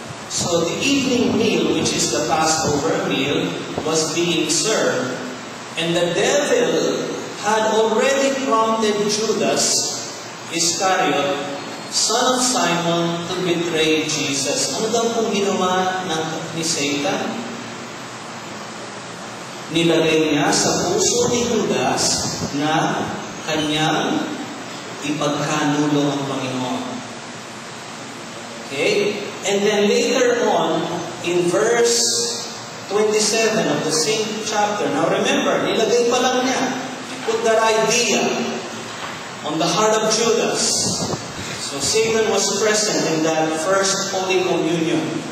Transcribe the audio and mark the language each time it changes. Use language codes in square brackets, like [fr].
[en] So the evening meal, which is the Passover meal, was being served, and the devil had already prompted Judas Iscariot, son of Simon, to betray Jesus. [tl] Ano daw pong ginawa ni Satan? Nilagay niya sa puso ni Judas na kanyang ipagkanulo ang Panginoon. [en] Okay? And then later on, in verse 27 of the same chapter, now remember, [tl] nilagay pa lang niya, [en] put that idea on the heart of Judas. So Satan was present in that first Holy Communion.